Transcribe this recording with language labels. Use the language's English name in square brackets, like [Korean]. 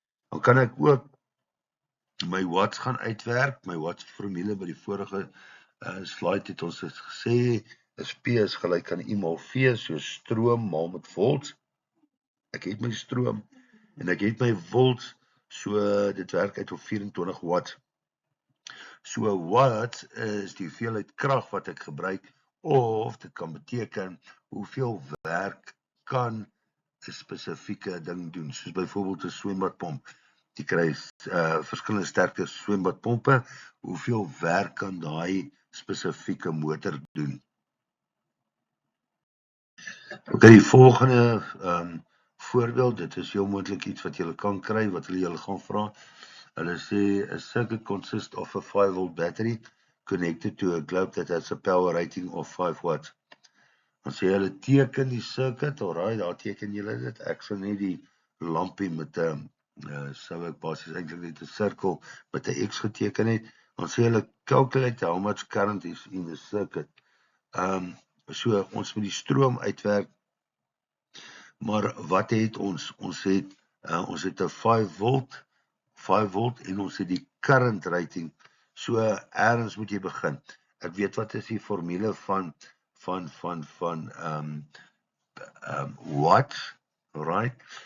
[Afrikaans] Dan kan ek ook my watts gaan uitwerk. My watts formule by die vorige slide het ons gesê, is P is gelyk aan I maal V, so stroom maal met volts. Ek het my stroom, en ek het my volts, so dit werk uit op 24 watts. So watts is die hoeveelheid krag wat ek gebruik, of dit kan beteken hoeveel werk kan 'n spesifieke ding doen, soos byvoorbeeld 'n swembadpomp. Die kry verskillende sterkte swembadpompe, hoeveel werk kan daai spesifieke motor doen. Ok, die volgende voorbeeld, dit is heel moontlik iets wat julle kan kry, wat hulle julle gaan vra. Hulle sê, [English] a circuit consists of a 5 volt battery connected to a globe that has a power rating of 5 watts. [Afrikaans] Dan sê hulle teken die circuit, alright, daar teken julle dit. Ek sal net die lampie met sou ek basies eintlik net 'n sirkel met 'n X geteken het. Dan sê hulle [English] calculate how much current is in the circuit. [Afrikaans] So ons moet die stroom uitwerk, maar wat het ons? Ons het 'n 5 volt en ons het die current rating. So ergens moet jy begin. Ek weet wat is die formule van watts, right?